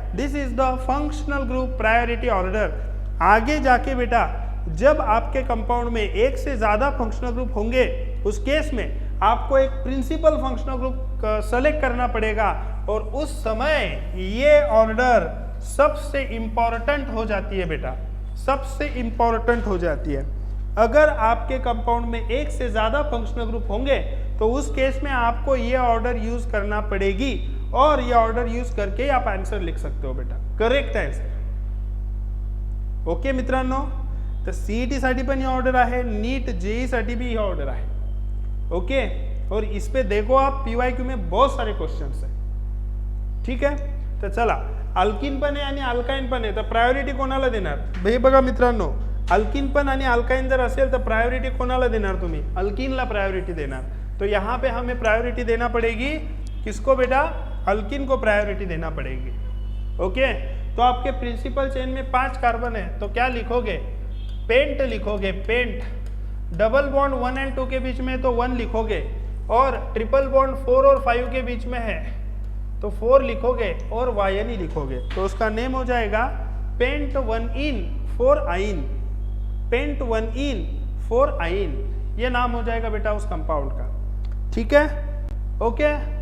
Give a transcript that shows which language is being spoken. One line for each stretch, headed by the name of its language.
English: This is the functional group priority order.
Hindi: आगे जाके बेटा जब आपके कंपाउंड में एक से ज्यादा फंक्शनल ग्रुप होंगे, उस केस में आपको एक प्रिंसिपल फंक्शनल ग्रुप सेलेक्ट करना पड़ेगा, और उस समय ये ऑर्डर सबसे इंपॉर्टेंट हो जाती है बेटा, सबसे इंपॉर्टेंट हो जाती है। अगर आपके कंपाउंड में एक से ज्यादा फंक्शनल ग्रुप होंगे तो उस केस में आपको ये ऑर्डर यूज करना पड़ेगी, और ये ऑर्डर यूज करके आप आंसर लिख सकते हो बेटा, करेक्ट आंसर।
Marathi: ओके मित्रांनो, तर सीईटी साठी पण
Hindi: ये ऑर्डर
Marathi: आहे, नीट जेई साठी भी ये ऑर्डर आहे, ओके।
Hindi: और इस पे देखो आप पीवायक्यू में बहुत सारे क्वेश्चंस है, ठीक है।
Marathi: तर चला, अल्कीन पण आहे आणि अल्काइन पण आहे, तर प्रायोरिटी कोणाला देणार, हे बघा मित्रांनो, अल्कीन पण आणि अल्काइन जर असेल तर प्रायोरिटी कोणाला देणार तुम्ही, अल्कीनला प्रायोरिटी देणार।
Hindi: तो यहाँ पे हमें प्रायोरिटी देना पड़ेगी किसको बेटा, अल्कीन को प्रायोरिटी देना पड़ेगी, ओके। तो आपके प्रिंसिपल चेन में 5 कार्बन है, तो क्या लिखोगे, पेंट लिखोगे, पेंट। डबल बॉन्ड 1 और 2 के बीच में तो 1 लिखोगे, और ट्रिपल बॉन्ड 4 और 5 के बीच में है तो 4 लिखोगे और वायनी लिखोगे, तो उसका नेम हो जाएगा पेंट 1 इन 4 आइन, पेंट 1 इन 4 आइन, ये नाम हो जाएगा बेटा उस कंपाउंड का, ठीक है, ओके।